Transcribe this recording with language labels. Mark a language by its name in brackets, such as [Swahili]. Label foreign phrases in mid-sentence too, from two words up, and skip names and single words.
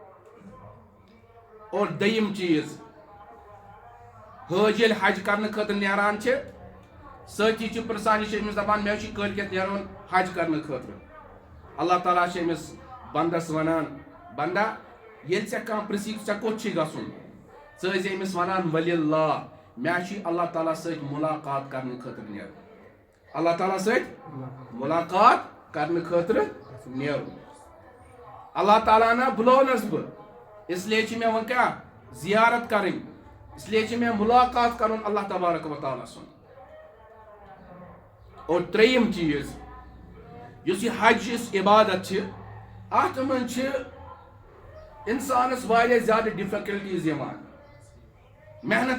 [Kashmiri] اور دوٚیِم چیٖز حٲج ییٚلہِ حج کرنہٕ خٲطرٕ نیران چھِ سۭتی چھِ پرژھان یہِ چھِ أمِس دپان مےٚ چھُ کٲلکٮ۪تھ نیرُن حج کرنہٕ خٲطرٕ اللہ تعالیٰ چھِ أمِس بندس ونان بندا ییٚلہِ ژےٚ کانٛہہ پرژھِ ژےٚ کوٚت چھُے گژھُن ژٕ ٲسۍ أمِس ونان وللہ مےٚ چھُ اللہ تعالیٰ سۭتۍ مُلاقات کرنہٕ خٲطرٕ نیرُن اللہ تعالیٰ سۭتۍ مُلاقات کرنہٕ خٲطرٕ نیرُن اللہ تعالیٰ نا بُلونس بہٕ [Urdu] اس لیے [Kashmiri] چھِ مےٚ وۄنۍ کیٛاہ زیارت کرٕنۍ [Urdu] اس لیے [Kashmiri] چھِ مےٚ مُلاقات کرُن اللہ تبارک و تعالیٰ سُنٛد اور ترٛیٚیِم چیٖز یُس یہِ حج یُس عبادت چھِ اتھ منٛز چھِ انسانس واریاہ زیادٕ ڈِفکلٹیٖز یِوان محنت